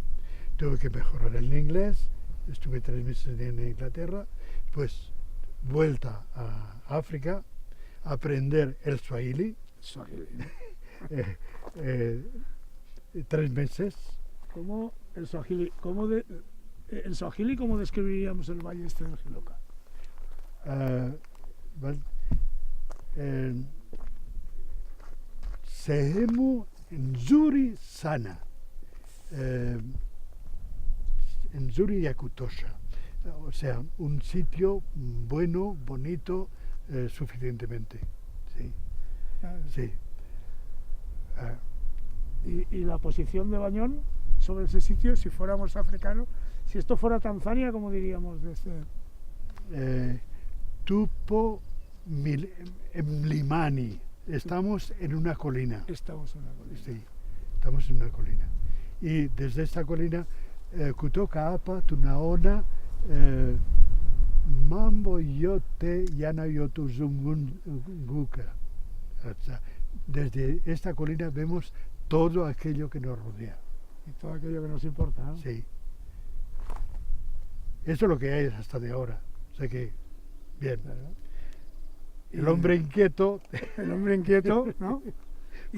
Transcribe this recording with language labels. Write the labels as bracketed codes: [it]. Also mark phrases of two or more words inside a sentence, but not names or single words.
[es] Tuve que mejorar el inglés, estuve 3 meses en Inglaterra, pues vuelta a África, aprender el Swahili. 3 meses. ¿Cómo el Swahili? ¿El Swahili cómo describiríamos el valle este del Jiloca? [sw] Sehemu nzuri sana, nzuri ya kutosha, [es] o sea, un sitio bueno, bonito, suficientemente. Sí. ¿Y la posición de Bañón sobre ese sitio, si fuéramos africanos, si esto fuera Tanzania, cómo diríamos de este? [sw] Tupo Mlimani. [es] Estamos en una colina. Estamos en una colina. Sí, estamos en una colina. Y desde esta colina, [sw] kutoka hapa tunaona mambo yote yanayotuzunguka. [es] O sea, desde esta colina vemos todo aquello que nos rodea. Y todo aquello que nos importa, ¿no? Sí. Eso es lo que hay hasta de ahora. O sea que, bien. Claro. El hombre inquieto. El hombre inquieto, ¿no? ¿Y